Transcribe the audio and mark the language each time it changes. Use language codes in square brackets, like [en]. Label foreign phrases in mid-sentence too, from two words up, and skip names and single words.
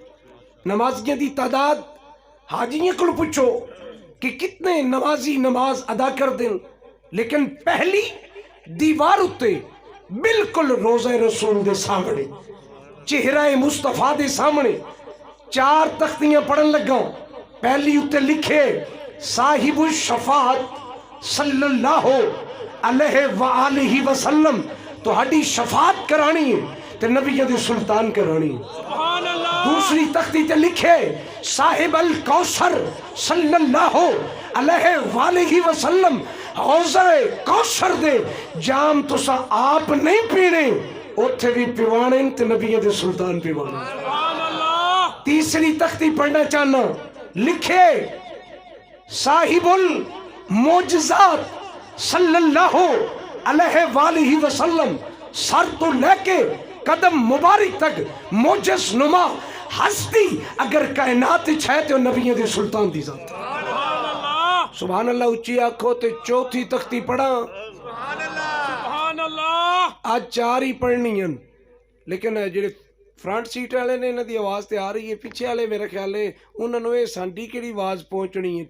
[pa] ਨਮਾਜ਼ੀਆਂ ਦੀ ਤਾਦਾਦ ਹਾਜੀਆਂ ਕੋਲ ਪੁੱਛੋ ਕਿ ਕਿਤਨੇ ਨਮਾਜ਼ੀ ਨਮਾਜ਼ ਅਦਾ ਕਰਦੇ ਨੇ, ਲੇਕਿਨ ਪਹਿਲੀ ਦੀਵਾਰ ਉੱਤੇ ਬਿਲਕੁਲ ਰੋਜ਼ਾ ਰਸੂਲ ਦੇ ਸਾਹਮਣੇ, ਚਿਹਰਾ ਮੁਸਤਫਾ ਦੇ ਸਾਹਮਣੇ 4 ਤਖਤੀਆਂ ਪੜਨ ਲੱਗਾ। ਪਹਿਲੀ ਉੱਤੇ ਲਿਖੇ [ar] صاحب الشفاعة صلى الله عليه وآله وسلم, [pa] ਤੁਹਾਡੀ ਸ਼ਫਾਅਤ ਕਰਾਣੀ ਹੈ ਤੇ ਨਬੀਆਂ ਦੇ ਸੁਲਤਾਨ ਕਰਾਣੀ ਹੈ। [ar] سبحان الله. [pa] ਦੂਸਰੀ ਤਖਤੀ ਤੇ ਲਿਖੇ [ar] صاحب الكوثر صلى الله عليه وآله وسلم, [pa] ਹੌਜ਼ੇ ਕੌਸਰ ਦੇ ਜਾਮ ਤੁਸੀਂ ਆਪ ਨਹੀਂ ਪੀਣੇ, ਉੱਥੇ ਵੀ ਪਿਵਾਣੇ ਤੇ ਨਬੀਆਂ ਦੇ ਸੁਲਤਾਨ ਪਿਵਾਣੇ। [ar] سبحان الله. [pa] ਤੀਸਰੀ ਤਖਤੀ ਪੜਨਾ ਚਾਹਨਾ, ਲਿਖੇ [ar] صاحب المعجزات صلى الله عليه وآله وسلم, [pa] ਸਰ ਤੋਂ ਲੈਕੇ ਕਦਮ ਮੁਬਾਰਕ ਤਕ ਮੋਜਸ ਨੁਮਾ ਹਸਤੀ ਅਗਰ ਕਾਇਨਾਤ ਹੈ ਤੋ ਨਬੀਆਂ ਦੇ ਸੁਲਤਾਨ ਦੀ ਜ਼ਾਤ। [ar] سبحان الله. [pa] ਉੱਚੀ ਆਖੋ ਤੇ ਚੌਥੀ ਤਖ਼ਤੀ ਪੜ੍ਹਾਂ। [ar] سبحان الله. [pa] ਅੱਜ 4 ਹੀ ਪੜ੍ਹਨੀ ਹੈ, ਲੇਕਿਨ ਜਿਹੜੇ [en] front seat [pa] ਵਾਲੇ ਨੇ ਇਨ੍ਹਾਂ ਦੀ ਆਵਾਜ਼ ਤੇ ਆ ਰਹੀ ਹੈ, ਪਿੱਛੇ ਵਾਲੇ ਮੇਰੇ ਖ਼ਿਆਲ ਹੈ ਉਨ੍ਹਾਂ ਨੂੰ ਸਾਡੀ ਕਿਹੜੀ ਆਵਾਜ਼ ਪਹੁੰਚਣੀ ਹੈ।